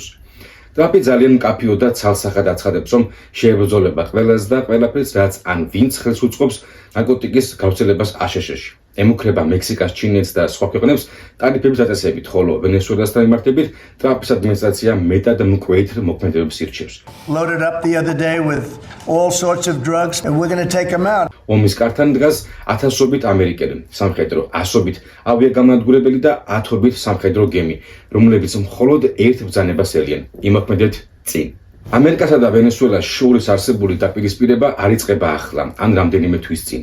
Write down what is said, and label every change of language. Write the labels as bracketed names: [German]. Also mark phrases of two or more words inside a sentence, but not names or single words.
[Georgian] ტრამპი ძალიან მკაფიო და ცალსახად აცხადებს, რომ შეებრძოლება ყველას და ყველაფერს, რაც ან ვინც ხელს უწყობს ნარკოტიკის გავრცელებას აშშ-ში. ემუქრება მექსიკას, ჩინეთს და სხვა ქვეყნებს ტარიფების დაწესებით, ხოლო ვენესუელასთან მიმართებით ტრამპის ადმინისტრაცია მეტად მკვეთრ მოქმედებებს ირჩევს. [English] Loaded up the other day with all sorts of drugs and we're going to take them out. [Georgian] ომის კართან დგას ათასობით ამერიკელი სამხედრო, ასობით ავიაგამანადგურებელი და ათობით სამხედრო გემი, რომლებიც მხოლოდ ერთ ბრძანებას ელიან. იმოქმედეთ წინ. ამერიკასა და ვენესუელას შორის არსებული დაპირისპირება არ იწყება ახლა, ან რამდენიმე თვის წინ.